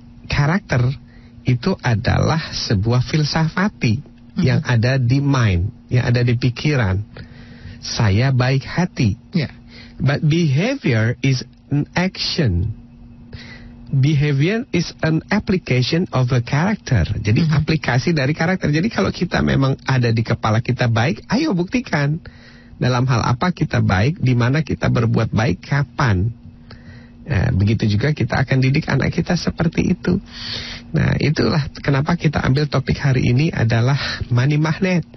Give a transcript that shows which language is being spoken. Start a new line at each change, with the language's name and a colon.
Indonesian: Karakter itu adalah sebuah filsafati yang ada di mind, yang ada di pikiran. Saya baik hati.
English: But behavior is an action. Behavior is an application of a character.
Indonesian: Jadi aplikasi dari karakter. Jadi kalau kita memang ada di kepala kita baik, ayo buktikan. Dalam hal apa kita baik, di mana kita berbuat baik, kapan. Nah, begitu juga kita akan didik anak kita seperti itu. Nah, itulah kenapa kita ambil topik hari ini adalah money magnet.